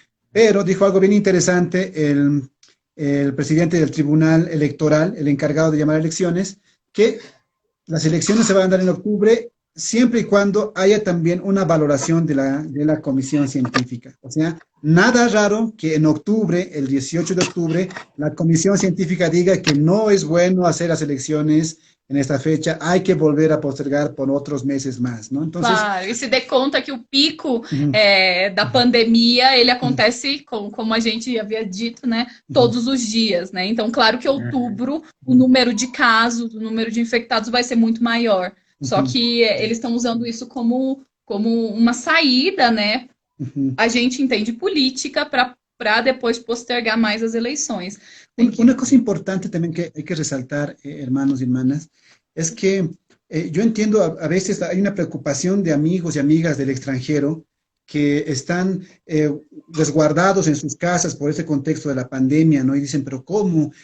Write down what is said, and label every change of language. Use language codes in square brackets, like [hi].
[es] Pero dijo algo bien interesante el presidente del Tribunal Electoral, el encargado de llamar elecciones, que las elecciones se van a dar en octubre siempre y cuando haya también una valoración de la comisión científica. O sea, nada raro que en octubre, el 18 de octubre, la comisión científica diga que no es bueno hacer las elecciones en esta fecha, hay que volver a postergar por otros meses más, ¿no? Entonces, [pt] claro, e se dê conta que o pico da pandemia, ele acontece, como a gente havia dito, né, todos os dias, né? Então, claro que outubro, o número de casos, o número de infectados vai ser muito maior. Só que eles estão usando isso como uma saída, né? A gente entende política para depois postergar mais as eleições. [es] Una cosa importante también que hay que resaltar, hermanos y hermanas, es que yo entiendo a veces hay una preocupación de amigos y amigas del extranjero que están resguardados en sus casas por este contexto de la pandemia, ¿no? Y dicen, pero ¿cómo?